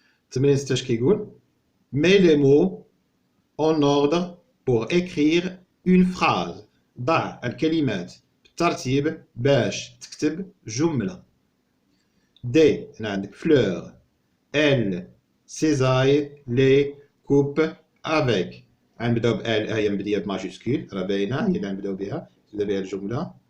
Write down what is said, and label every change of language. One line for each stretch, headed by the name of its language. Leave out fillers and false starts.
Arabic: تمرين 6 اش كيقول
French: mets les mots en ordre pour écrire une phrase.
Arabic: ضع الكلمات بالترتيب باش تكتب جملة. دي هنا عندك fleur، elle cisaille les coupe avec. غنبداو ب elle، هي مبدية بماجيسكول راه باينة، هي اللي غنبداو بها، نبدا بها الجملة.